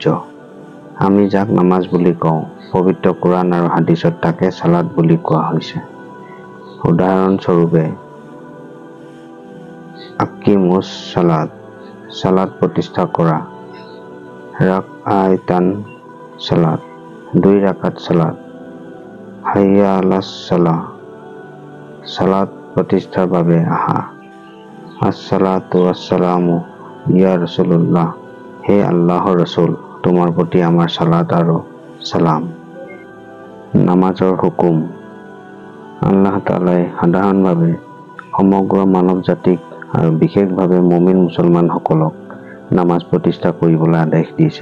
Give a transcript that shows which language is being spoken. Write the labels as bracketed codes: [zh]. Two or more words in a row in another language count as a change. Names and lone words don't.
[as] আমি যাক নামাজ বুলি কওঁ, পবিত্ৰ কোৰাণ আৰু হাদিছত তাকে সালাত বুলি কোৱা হৈছে। উদাহৰণস্বৰূপে [ar] أقيموا الصلاة, [as] সালাত প্ৰতিষ্ঠা কৰা। [ar] ركعتان صلاة, [as] 2 ৰাকাত সালাত। [ar] حي على الصلاة, [as] সালাত প্ৰতিষ্ঠাৰ বাবে আহা। [ar] الصلاة والسلام يا رسول الله, [as] হে আল্লাহৰ ৰাসূল, তোমাৰ প্ৰতি আমাৰ সালাত আৰু সালাম। নামাজৰ হুকুম। আল্লাহ তাআলাই সাধাৰণভাৱে সমগ্ৰ মানৱ জাতিক আৰু বিশেষভাৱে মুমিন মুছলমানসকলক নামাজ প্ৰতিষ্ঠা কৰিবলৈ আদেশ দিছে।